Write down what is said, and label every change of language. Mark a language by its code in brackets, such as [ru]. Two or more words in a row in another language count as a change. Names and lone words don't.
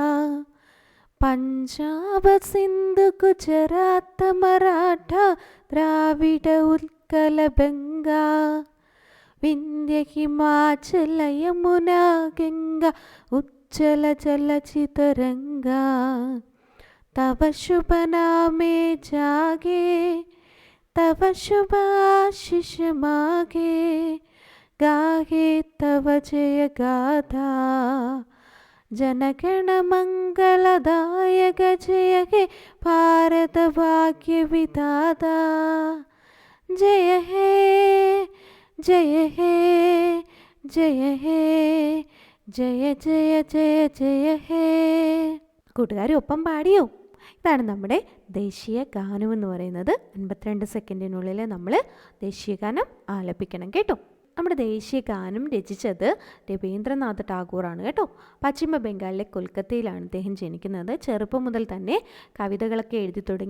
[bn] পঞ্জাব সিন্ধু গুজরাট মরাঠা দ্রাবিড় উৎকল বঙ্গ বিন্ধ্য হিমাচল যমুনা গঙ্গা উচ্ছল জলধিতরঙ্গ. তব শুভ নামে জাগে তব শুভ আশিস মাগে গাহে তব জয় গাথা. জনগণ মঙ্গলদায়ক জয় হে ভারত ভাগ্য বিধাতা. জয় হে জয় হে জয় হে জয় জয় জয় জয় হে. [ml] കൂട്ടുകാർ ഒപ്പം പാടിയോ? ഇതാണ് നമ്മുടെ ദേശീയ ഗാനം എന്ന് പറയുന്നത്. 52 സെക്കൻഡിനുള്ളിൽ നമ്മൾ ദേശീയ ഗാനം ആലപിക്കണം കേട്ടോ. നമ്മുടെ ദേശീയ ഗാനം രചിച്ചത് രവീന്ദ്രനാഥ് ടാഗോറാണ് കേട്ടോ. പശ്ചിമ ബംഗാളിലെ കൊൽക്കത്തയിലാണ് അദ്ദേഹം ജനിക്കുന്നത്. ചെറുപ്പം മുതൽ തന്നെ കവിതകളൊക്കെ എഴുതി തുടങ്ങി.